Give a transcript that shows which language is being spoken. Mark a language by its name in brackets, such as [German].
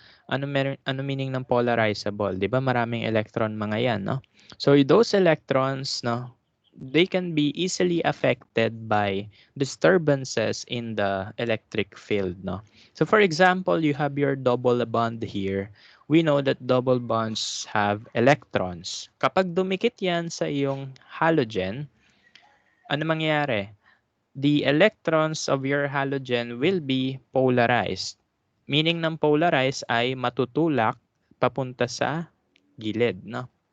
[Filipino] Ano meaning ng polarizable? 'Di ba maraming electron mga 'yan, no? [English] So those electrons, no, they can be easily affected by disturbances in the electric field, no? So for example, you have your double bond here. We know that double bonds have electrons. [Filipino] Kapag dumikit yan sa iyong halogen, ano mangyayari? [English] The electrons of your halogen will be polarized. [Filipino] Meaning ng polarized ay matutulak papunta sa gilid, no?